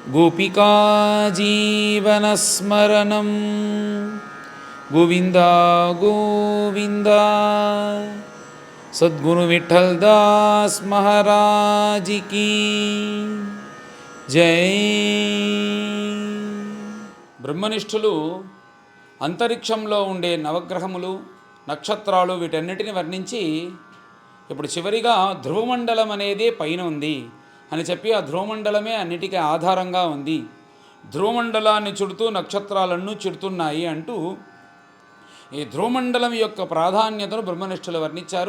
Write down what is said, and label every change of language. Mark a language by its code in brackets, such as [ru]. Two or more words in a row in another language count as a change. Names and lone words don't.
[sa] गोपिका जीवनस्मरणं गोविंदा गोविंद। [hi] सद्गुरु विठल दास महाराज की जय। [te] బ్రహ్మనిష్ఠులు అంతరిక్షంలో ఉండే నవగ్రహములు నక్షత్రాలు వీటన్నిటిని వర్ణించి ఇప్పుడు చివరిగా ధ్రువమండలం అనేది పైన ఉంది అని చెప్పి ఆ ధ్రువమండలమే అన్నిటికీ ఆధారంగా ఉంది, ధ్రువమండలాన్ని చుడుతూ నక్షత్రాలను చుడుతున్నాయి అంటూ ఈ ధ్రువమండలం యొక్క ప్రాధాన్యతను బ్రహ్మనిష్ఠులు వర్ణించారు.